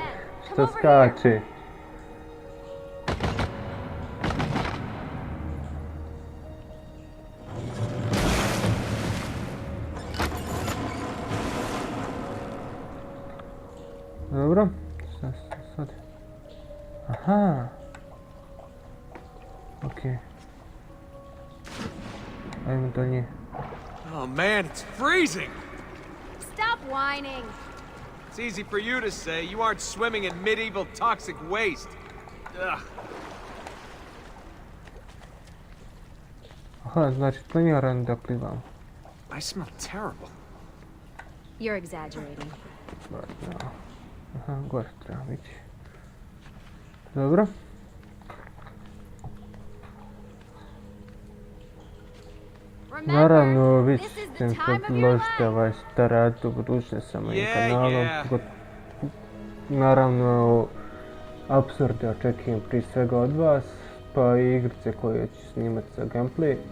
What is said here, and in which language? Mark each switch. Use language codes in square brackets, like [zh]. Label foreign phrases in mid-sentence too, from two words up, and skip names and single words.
[hr] Što skače. Dobro, šta sad? Aha. Okay. Ajmo do nje. [en] Oh man, it's freezing! Stop whining! It's easy for you to say. You aren't swimming in medieval toxic waste. Ugh. [hr] Aha, znači planiram da plivam. [en] I smell terrible. You're exaggerating. But no. [hr] Aha, gore trebam ići. Dobro. Naravno, vi ćete predložiti šta raditi u budućnosti sa mojim kanalom. Naravno, apsurde očekujem prije svega od vas, pa i igrice koje ću snimati za gameplay.